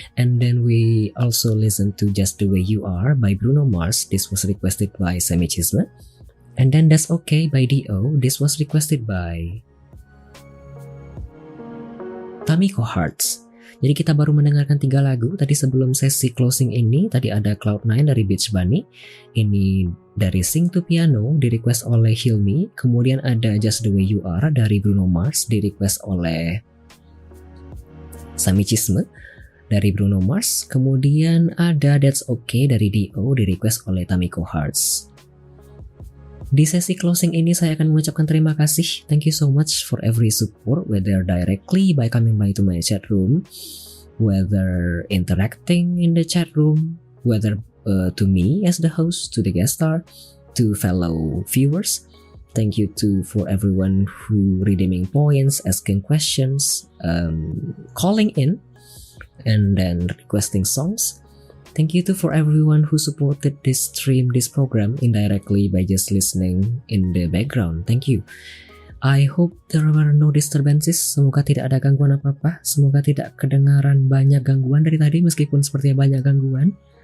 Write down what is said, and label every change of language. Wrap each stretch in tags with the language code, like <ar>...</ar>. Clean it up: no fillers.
<en>And then we also listened to Just the Way You Are by Bruno Mars. This was requested by Sami Chisma. And then That's Okay by Dio. This was requested by Tamiko Hearts.</en> <id>Jadi kita baru mendengarkan 3 lagu tadi sebelum sesi closing ini. Tadi ada Cloud9 dari Beach Bunny, ini dari Sing to Piano di request oleh Hilmi, kemudian ada Just the Way You Are dari Bruno Mars di request oleh Sami Chisma dari Bruno Mars, kemudian ada That's Okay dari Dio di request oleh Tamiko Hearts. Di sesi closing ini saya akan mengucapkan terima kasih.</id> <en>Thank you so much for every support, whether directly by coming by to my chat room, whether interacting in the chat room, whether to me as the host, to the guest star, to fellow viewers. Thank you for everyone who redeeming points, asking questions, calling in, and then requesting songs. Thank you for everyone who supported this stream, this program indirectly by just listening in the background. Thank you. I hope there were no disturbances.</en> <id>Semoga tidak ada gangguan apa-apa. Semoga tidak kedengaran banyak gangguan dari tadi meskipun sepertinya banyak gangguan.</id>